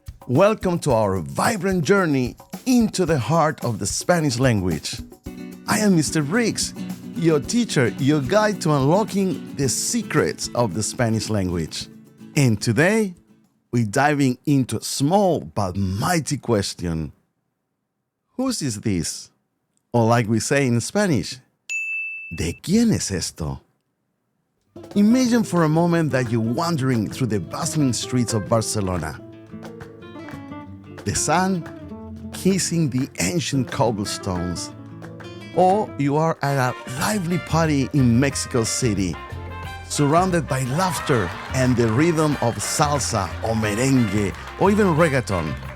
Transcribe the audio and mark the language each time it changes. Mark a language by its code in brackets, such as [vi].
[en] Welcome to our vibrant journey into the heart of the Spanish language. I am Mr. Briggs, your teacher, your guide to unlocking the secrets of the Spanish language. And today, we're diving into a small but mighty question. Whose is this? Or like we say in Spanish, [es] ¿de quién es esto? [en] Imagine for a moment that you're wandering through the bustling streets of Barcelona. The sun kissing the ancient cobblestones. Or you are at a lively party in Mexico City, surrounded by laughter and the rhythm of salsa or merengue or even reggaeton.